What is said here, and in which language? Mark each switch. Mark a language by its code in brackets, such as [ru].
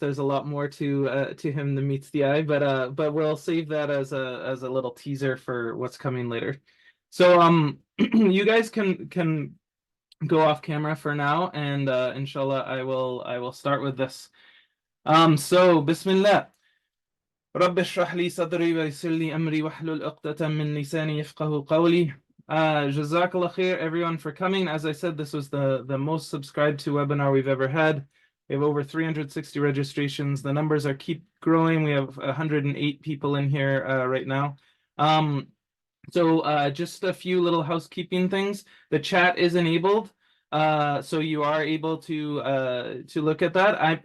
[en] There's a lot more to him than meets the eye, but we'll save that as a little teaser for what's coming later. So you guys can go off camera for now, and inshallah I will start with this. So Bismillah. [ar] رب اشرح لي صدري ويسر لي أمري واحلل عقدة من لساني يفقهوا قولي. [en] Jazakallah khair, everyone, for coming. As I said, this was the most subscribed to webinar we've ever had. We have over 360 registrations. The numbers are keep growing. We have 108 people in here right now. So just a few little housekeeping things. The chat is enabled, so you are able to look at that.